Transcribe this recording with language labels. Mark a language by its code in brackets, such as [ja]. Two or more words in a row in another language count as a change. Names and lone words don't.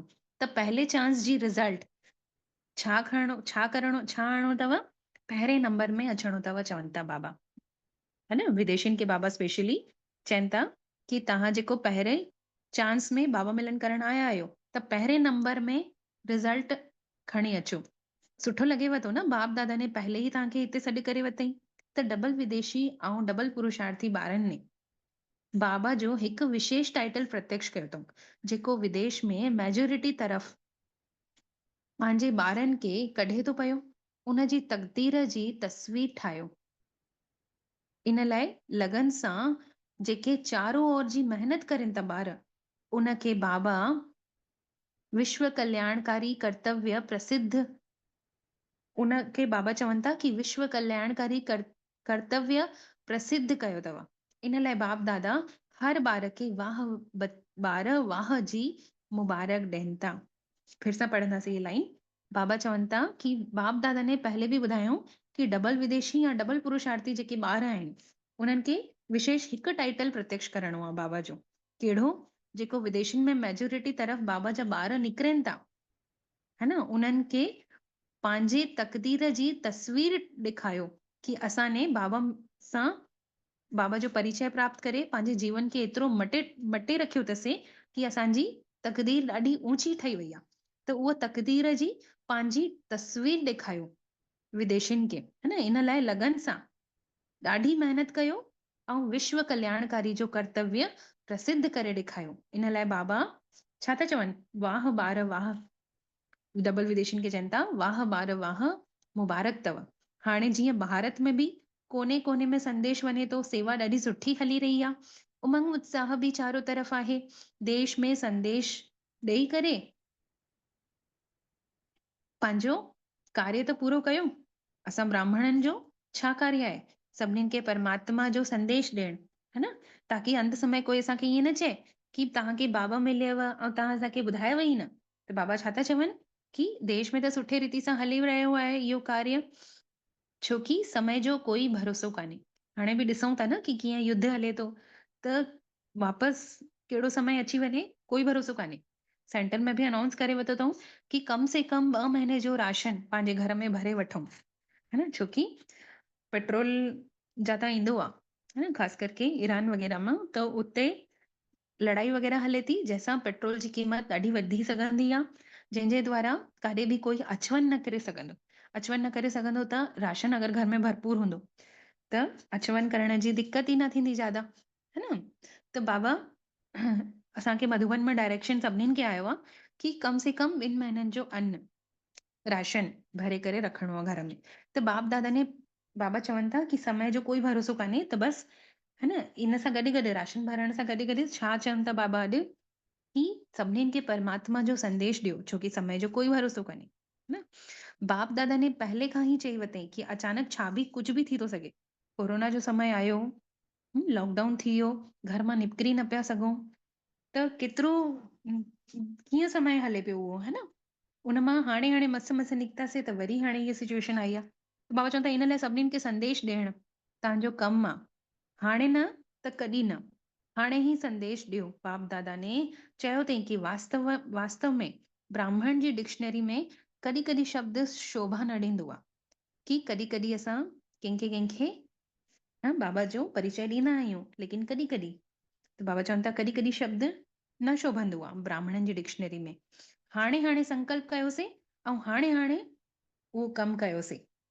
[sd] त पहले चांस जी रिज़ल्ट छा खणणो, छा करणो, छा आणणो अथव, पहिरें नंबर में अचिणो अथव, चवनि था बाबा, है न। विदेशियुनि खे बाबा स्पेशली चवनि था कि तव्हां जेको पहिरें चांस में बाबा मिलन करण आया आहियो, त पहिरें नंबर में रिज़ल्ट खणी अचो। सुठो लॻेव थो न, बाप दादा ने पहले ई तव्हांखे हिते सॾु करे वरितई। त डबल विदेशी ऐं डबल पुरुषार्थी ॿारनि ने बाबा जो हिकु विशेष टाइटल प्रत्यक्ष कयो अथऊं, जेको विदेश में मेजोरिटी तरफ़ पंहिंजे ॿारनि खे कढे थो पियो। उन जी तक़दीर जी तस्वीर ठाहियो। इन लाइ लगन सां जेके [hi] चारों ओर [sd] जी महिनत कनि था ॿार, उनखे बाबा विश्व कल्याणकारी कर्तव्य प्रसिद्ध, उनखे बाबा चवनि था कि विश्व कल्याणकारी कर्तव्य प्रसिद्ध कयो अथव। इन लाइ बाप दादा हर ॿार खे ॿार वाह जी मुबारक ॾियनि था। फिर सां पढ़ंदासीं ये लाइन। बाबा चवनि था कि बाप दादा ने पहले भी ॿुधायूं कि डबल विदेशी या डबल पुरुषार्थी जेके ॿार आहिनि उन्हनि खे विशेष हिकु टाइटल प्रत्यक्ष करणो आहे बाबा जो। कहिड़ो? जेको विदेशनि में मेजोरिटी तरफ़ बाबा जा ॿार निकिरनि था, है न, उन्हनि खे पंहिंजे तक़दीर जी तस्वीर ॾेखारियो कि असां ने बाबा सां, बाबा जो परिचय प्राप्त करे पंहिंजे जीवन खे एतिरो मटे रखियो अथसीं कि असांजी तक़दीर ॾाढी ऊची ठही वई आहे। त उहा तक़दीर जी पंहिंजी तस्वीर ॾेखारियो विदेशियुनि खे, है न। इन लाइ लगन सां ॾाढी महिनत कयो ऐं विश्व कल्याणकारी जो कर्तव्य प्रसिद्ध करे ॾेखारियो। इन लाइ बाबा छा था चवनि? वाह ॿार वाह। डबल विदेशियुनि खे चवनि था वाह ॿार वाह, मुबारक अथव। हाणे जीअं भारत में बि कोने कोने में संदेश वञे थो, सेवा ॾाढी सुठी हली रही आहे, उमंग उत्साह बि [hi] चारों तरफ़ [sd] आहे। देश में संदेश ॾेई करे पंहिंजो कार्य त पूरो कयो। असां ब्राह्मणनि जो छा कार्य आहे? सभिनीनि खे परमात्मा जो संदेश ॾियणु, है न, ताकि अंत समय कोई असांखे ईअं न चए कि तव्हांखे बाबा मिलियव ऐं तव्हां असांखे ॿुधायव ई न। त बाबा छा था चवनि कि देश में त सुठे रीति सां हली रहियो आहे इहो कार्य, छोकि समय जो कोई भरोसो कान्हे। हाणे बि ॾिसूं था न कि कीअं युद्ध हले थो, त वापसि कहिड़ो समय अची वञे कोई भरोसो कान्हे। सेंटर में बि अनाउंस करे वरितो अथऊं कि [hi] कम से कम [sd] 2 महीने जो राशन पंहिंजे घर में भरे वठूं, है न, छोकि पेट्रोल जाता ईंदो आहे, है न, ख़ासि करके ईरान वग़ैरह मां। त उते लड़ाई वग़ैरह हले थी, जंहिंसां पेट्रोल जी क़ीमत ॾाढी वधी सघंदी आहे, जंहिंजे द्वारा काॾे बि कोई अचवञ न करे सघंदो। अचवञ न करे सघंदो त राशन अगरि घर में भरपूर हूंदो त अचवञ करण जी दिक़त ई न थींदी ज़्यादा, है न। त बाबा असांखे मधुबन में डायरेक्शन सभिनीनि खे आयो आहे कि [hi] कम से कम [sd] 2 महीननि जो अन्न राशन भरे करे रखिणो आहे घर में। त बाप दादा ने, बाबा चवनि था कि समय जो कोई भरोसो कान्हे, त बसि, है न, इन सां गॾु गॾु राशन भरण सां गॾु गॾु छा चवनि था बाबा अॼु कि सभिनीनि खे परमात्मा जो संदेश ॾियो, छोकि समय जो कोई भरोसो कान्हे, न। बाप दादा ने पहले खां ई चई वरितई कि अचानक छा बि कुझु बि थी थो सघे। कोरोना जो समय आयो, लॉकडाउन थी वियो, घर मां निकिरी न पिया सघूं, त केतिरो कीअं समय हले पियो उहो, है न। उन मां हाणे हाणे मस निकितासीं त वरी हाणे इहा सिचुएशन आई आहे। बाबा चवनि था इन लाइ सभिनीनि खे संदेश ॾियणु तव्हांजो कमु आहे। हाणे न त कॾहिं न, हाणे ही संदेश ॾियो। बाप दादा ने चयो अथई कि वास्तव में ब्राह्मण जी डिक्शनरी में कॾहिं कॾहिं शब्द शोभा न ॾींदो आहे, कि कॾहिं कॾहिं असां कंहिंखे बाबा जो परिचय ॾींदा आहियूं, लेकिन कॾहिं कॾहिं, त बाबा चवनि था कॾहिं कॾहिं शब्द न शोभंदो आहे ब्राह्मणनि जी डिक्शनरी में। हाणे हाणे संकल्प कयोसीं ऐं हाणे हाणे उहो कमु कयोसीं।